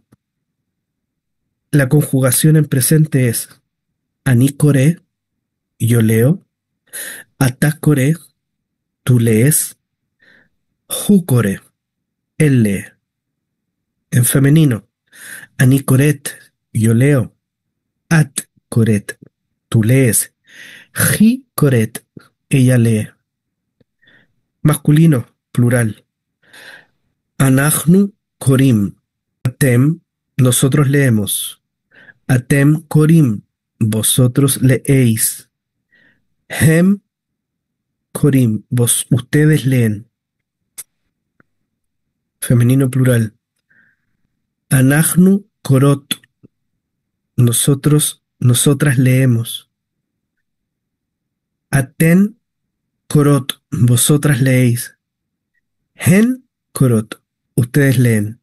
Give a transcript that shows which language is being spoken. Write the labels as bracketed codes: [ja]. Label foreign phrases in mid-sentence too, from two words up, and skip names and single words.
[es] La conjugación en presente es [he] ani coré, [es] yo leo, [he] ata coré, [es] tú lees, [he] hu coré, [es] él lee. En femenino, [he] ani coret, [es] yo leo, [he] at coret, [es] tú lees, [he] ji coret, [es] ella lee. Masculino, plural, [he] anachnu korim, atem, [es] nosotros leemos, [he] atem korim, [es] vosotros leéis, [he] hem korim, [es] ustedes leen. Femenino, plural, [he] anachnu korot, [es] nosotros, nosotras leemos, [he] aten korot, [es] vosotras leéis, [he] hen korot, [es] ustedes leen.